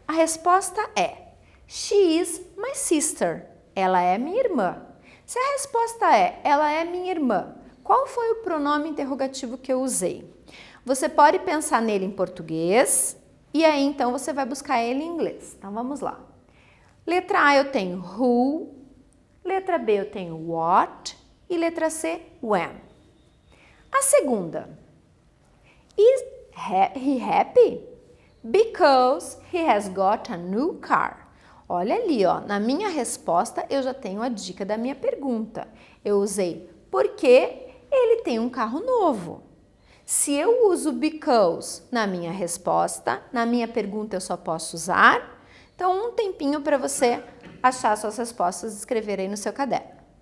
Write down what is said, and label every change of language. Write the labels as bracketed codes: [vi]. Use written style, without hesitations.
[pt] A resposta é, [en] she is my sister. [pt] Ela é minha irmã. Se a resposta é, ela é minha irmã, qual foi o pronome interrogativo que eu usei? Você pode pensar nele em português e aí então você vai buscar ele em inglês. Então vamos lá. Letra A eu tenho who, letra B eu tenho what e letra C when. A segunda, [en] is he happy? Because he has got a new car. [pt] Olha ali, ó, na minha resposta eu já tenho a dica da minha pergunta. Eu usei porque ele tem um carro novo. Se eu uso because na minha resposta, na minha pergunta eu só posso usar. Então, um tempinho para você achar suas respostas e escrever aí no seu caderno.